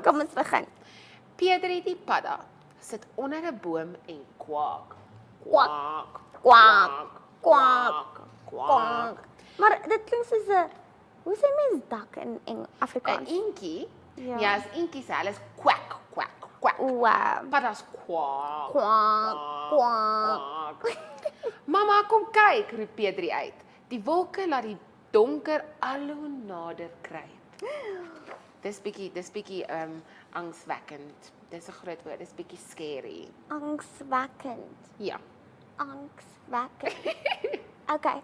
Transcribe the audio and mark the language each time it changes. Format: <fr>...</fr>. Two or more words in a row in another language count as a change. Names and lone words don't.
<af>Kom ons begin. Pedri die Padda sit onder 'n boom en kwak. Kwak, Kwak. kwak, Kwak. Maar dit klink soos 'n hoe sê mens dak in 'n Afrikaans? Eentjie. Ja. Ja, as eentjies, hulle is kwak, kwak, kwak. Wow. Padda's kwak. Kwak. Mama, kom kyk, roep Pedri uit. Die wolke laat die donker al hoe nader kruip. Dis bietjie angswekkend. Dis 'n groot woord, dis bietjie scary. Angswekkend. Ja. Angswekkend. Okay.</af>